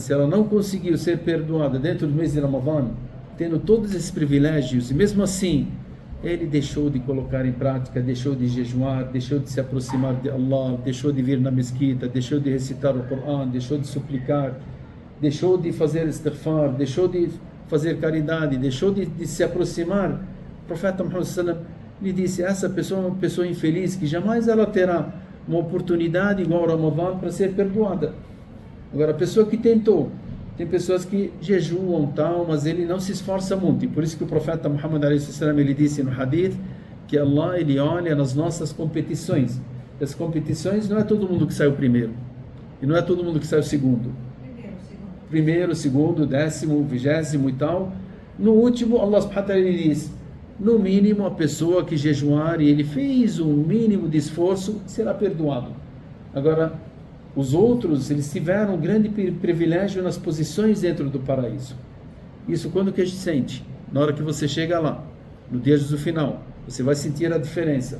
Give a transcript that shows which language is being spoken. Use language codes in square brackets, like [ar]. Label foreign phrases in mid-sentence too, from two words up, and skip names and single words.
[pt] Se ela não conseguiu ser perdoada dentro do mês de Ramadã, tendo todos esses privilégios, e mesmo assim ele deixou de colocar em prática, deixou de jejuar, deixou de se aproximar de Allah, deixou de vir na mesquita, deixou de recitar o Corão, deixou de suplicar, deixou de fazer istighfar, deixou de fazer caridade, deixou de se aproximar, o profeta Muhammad [ar] صلى الله عليه وسلم [pt] lhe disse: essa pessoa é uma pessoa infeliz que jamais ela terá uma oportunidade igual ao Ramadã para ser perdoada. Agora, a pessoa que tentou, tem pessoas que jejuam tal, mas ele não se esforça muito, e por isso que o profeta Muhammad sallallahu ele disse no hadith que Allah, ele olha nas nossas competições. As competições não é todo mundo que sai o primeiro, e não é todo mundo que sai o segundo. Primeiro, segundo, 10º, 20º e tal. No último, Allah [ar] سبحانه وتعالى [pt] ele diz: no mínimo, a pessoa que jejuar e ele fez um mínimo de esforço, será perdoado. Agora, os outros, eles tiveram um grande privilégio nas posições dentro do paraíso. Isso quando que a gente sente? Na hora que você chega lá, no dia do final, você vai sentir a diferença.